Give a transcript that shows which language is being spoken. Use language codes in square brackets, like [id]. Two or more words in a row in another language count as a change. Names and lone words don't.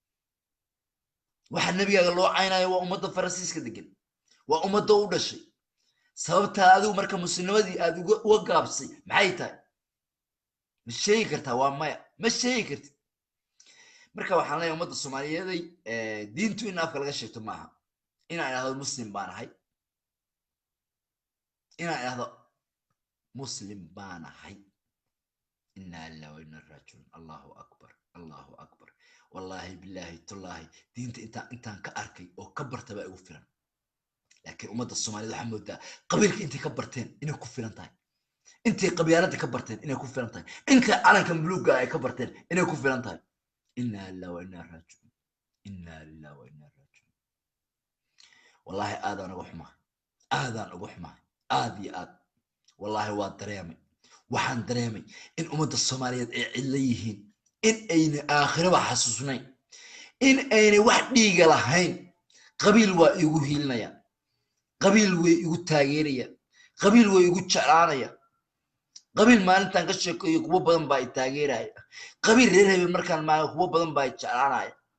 [so] waxa nabiga loo caynayo waa ummadda Faransiiska degan waa ummadda u dhashay sababta adigu marka muslimadii aad uga gaabsay maxay tahay ma sheegi kartaa waa maya ma sheegi kartid marka waxaan leeyahay ummadda Soomaaliyeed diintu in afka laga sheegto maaha inaan idhaahdo muslim baan ahay inaan idhaahdo muslim baan ahay [ar] إنا لله وإنا إليه راجعون الله أكبر والله بالله تالله [so] diinta intaan ka arkay oo ka bartaba ugu filan laakiin ummadda Soomaaliyeed waxa moodaa qabiilka intay ka barteen inay ku filan tahay intay qabyaalada ka barteen inay ku filan tahay intay calanka buluuga ay ka barteen inay ku filan tahay [ar] إنا لله وإنا إليه راجعون [so] wallahi aadan ugu xumaa aad iyo aad wallahi waa dareemay waxaan dareemay in ummadda Soomaaliyeed ay cilla yihiin in ayna aakhiraba xasuusnayn in ayna wax dhiiga lahayn qabiil waa igu hiilinaya qabiil way igu taageeraya qabiil way igu jeclaanaya qabiil maalintan ka sheekeeyo kuwa badan baa i taageeraya qabiil reer hebel markaan maayo kuwa badan baa i jeclaanaya